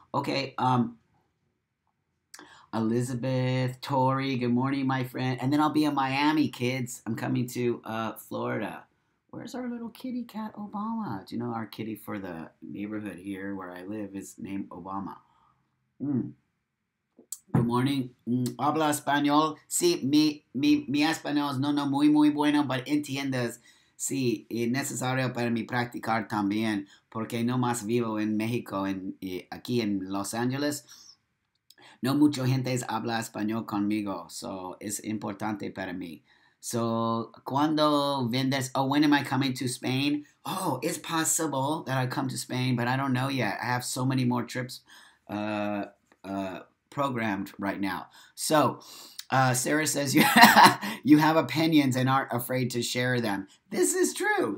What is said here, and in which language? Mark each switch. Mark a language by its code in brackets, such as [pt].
[en] Okay, Elizabeth, Tori, good morning, my friend. And then I'll be in Miami, kids. I'm coming to Florida. Where's our little kitty cat, Obama? Do you know our kitty for the neighborhood here where I live is named Obama? [es] Mm. Good morning. Habla español. Sí, mi español es no muy, muy bueno, [en] but entiendes. [es] Sí, es necesario para mí practicar también, porque no más vivo en México, aquí en Los Ángeles. No mucha gente habla español conmigo, [en] so [es] es importante para mí. So, cuando vendes, [en] oh, when am I coming to Spain? Oh, it's possible that I come to Spain, but I don't know yet. I have so many more trips uh, uh, programmed right now. So, Sarah says you you have opinions and aren't afraid to share them. This is true.